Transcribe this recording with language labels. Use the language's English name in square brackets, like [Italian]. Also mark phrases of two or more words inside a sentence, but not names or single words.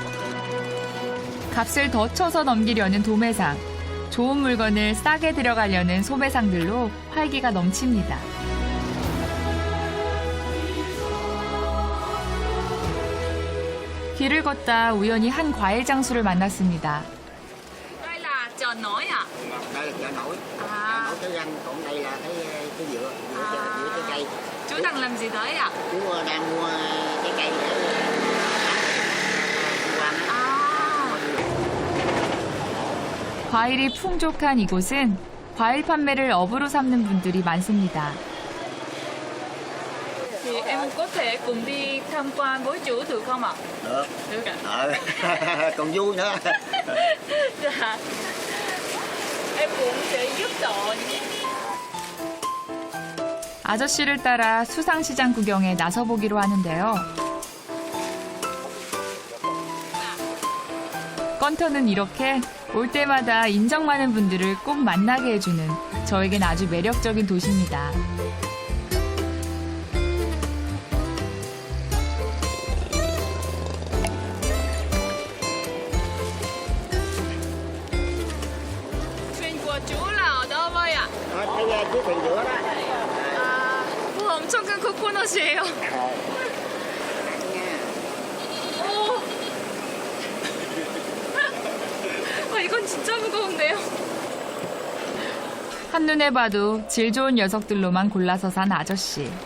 [Korean] 값을 더 쳐서 넘기려는 도매상, 좋은 물건을 싸게 들여가려는 소매상들로 활기가 넘칩니다. 길을 걷다 우연히 한 과일 장수를 만났습니다. [Vietnamese] đây là chợ nổi ạ. Đây là chợ nổi. À. Chợ nổi cái răng, còn đây là cái dừa trái cây. Chú đang làm gì đấy ạ? Chú đang mua trái cây để mua ăn. [Korean] 과일이 풍족한 이곳은 과일 판매를 업으로 삼는 분들이 많습니다. [Vietnamese] Thì em có thể cùng đi tham quan với chú được không ạ? Được. Được ạ. Còn vui nữa. Dạ. Em cũng sẽ giúp đỡ. [Korean] 아저씨를 따라 수상시장 구경에 나서보기로 하는데요. 건터는 이렇게 올 때마다 인정 많은 분들을 꼭 만나게 해주는 저에겐 아주 매력적인 도시입니다. [Vietnamese] Thuyền của chú là ở đâu vậy ạ? Cái chiếc thuyền giữa đó. [Korean] 아, 와 엄청 큰 코코넛이에요. 오. 와 이건 진짜 무거운데요. 한눈에 봐도 질 좋은 녀석들로만 골라서 산 아저씨.